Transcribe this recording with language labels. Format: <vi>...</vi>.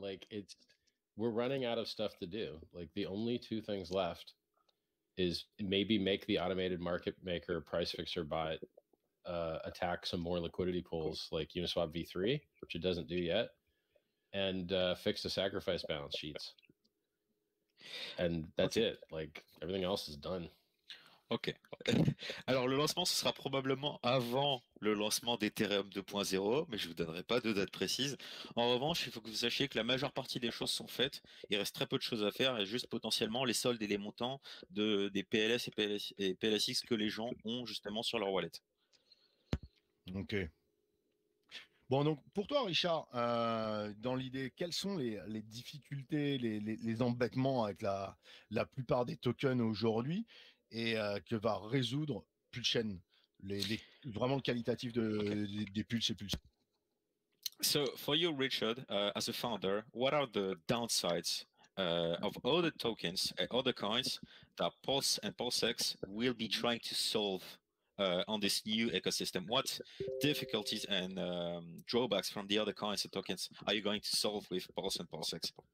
<en>Like we're running out of stuff to do. Like the only two things left is maybe make the automated market maker price fixer bot attack some more liquidity pools like Uniswap v3, which it doesn't do yet, and fix the sacrifice balance sheets. And that's it. Like everything else is done. Ok.</en> <fr>Alors le lancement, ce sera probablement avant le lancement d'Ethereum 2.0, mais je vous donnerai pas de date précise. En revanche, il faut que vous sachiez que la majeure partie des choses sont faites. Il reste très peu de choses à faire et juste potentiellement les soldes et les montants des PLS et PLSX que les gens ont justement sur leur wallet. Ok. Bon, donc pour toi, Richard, dans l'idée, quelles sont les difficultés, les embêtements avec la plupart des tokens aujourd'hui et que va résoudre Pulsechain, vraiment le qualitatif des Pulse et Pulse?</fr> <en>So for you, Richard, as a founder, what are the downsides of all the tokens and other coins that Pulse and PulseX will be trying to solve on this new ecosystem? What difficulties and drawbacks from the other coins and tokens are you going to solve with Pulse and PulseX?</en>